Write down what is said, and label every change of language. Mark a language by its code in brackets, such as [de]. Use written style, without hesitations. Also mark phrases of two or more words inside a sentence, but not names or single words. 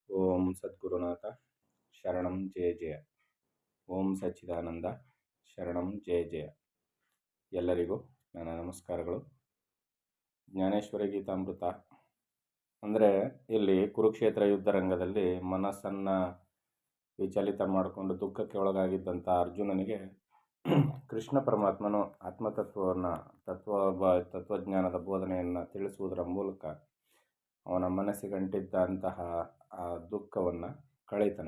[sa] ಓಂ ಸದ್ಗುರುನಾಥ ಶರಣಂ ಜಯ ಜಯ. ಓಂ ಸಚ್ಚಿದಾನಂದ ಶರಣಂ ಜಯ ಜಯ. [kn] ಎಲ್ಲರಿಗೂ ನನ್ನ ನಮಸ್ಕಾರಗಳು. ಜ್ಞಾನೇಶ್ವರಿ ಗೀತಾಮೃತ ಅಂದರೆ ಇಲ್ಲಿ ಕುರುಕ್ಷೇತ್ರ ಯುದ್ಧ ರಂಗದಲ್ಲಿ ಮನಸ್ಸನ್ನು ವಿಚಲಿತ ಮಾಡಿಕೊಂಡು ದುಃಖಕ್ಕೆ ಒಳಗಾಗಿದ್ದಂಥ ಅರ್ಜುನನಿಗೆ ಕೃಷ್ಣ ಪರಮಾತ್ಮನು ಆತ್ಮತತ್ವವನ್ನು ತತ್ವಜ್ಞಾನದ ಬೋಧನೆಯನ್ನು ತಿಳಿಸುವುದರ ಮೂಲಕ ಅವನ ಮನಸ್ಸಿಗಂಟಿದ್ದಂತಹ ಆ ದುಃಖವನ್ನು ಕಳೀತಾನೆ.